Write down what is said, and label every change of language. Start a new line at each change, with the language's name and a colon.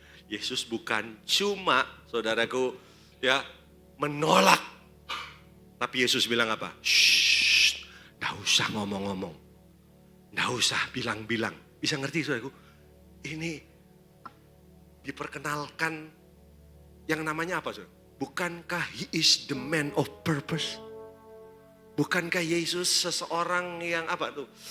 Indonesian: Yesus bukan cuma, saudaraku, ya, menolak. Tapi Yesus bilang apa? Shh, gak usah ngomong-ngomong. Nggak usah bilang-bilang. Bisa ngerti saudaraku? Ini diperkenalkan yang namanya apa saudara? Bukankah
English: He is the man of purpose?
Indonesian: Bukankah Yesus seseorang yang apa tuh?